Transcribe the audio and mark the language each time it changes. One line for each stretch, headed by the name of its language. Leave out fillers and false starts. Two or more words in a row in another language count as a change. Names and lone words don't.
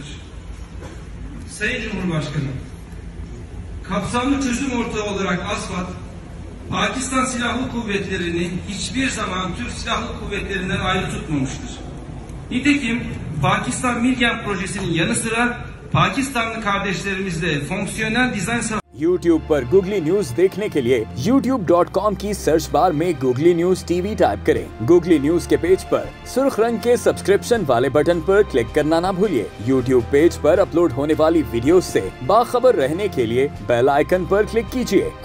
Turkish: Sayın Cumhurbaşkanı, kapsamlı çözüm ortağı olarak ASFAD, Pakistan Silahlı Kuvvetleri'ni hiçbir zaman Türk Silahlı Kuvvetleri'nden ayrı tutmamıştır. Nitekim Pakistan Milgem projesinin yanı sıra Pakistanlı kardeşlerimizle fonksiyonel dizayn sağlamak
Urdu: YouTube पर Google News देखने के लिए youtube.com की
English: search bar
Urdu: में Google News TV टाइप करें। Google News کے پیج پر سرخ رنگ کے سبسکرپشن والے بٹن پر کلک کرنا نہ بھولیے. YouTube پیج پر اپلوڈ ہونے والی ویڈیوز سے باخبر رہنے کے لیے
English: bell icon
Urdu: پر کلک کیجیے.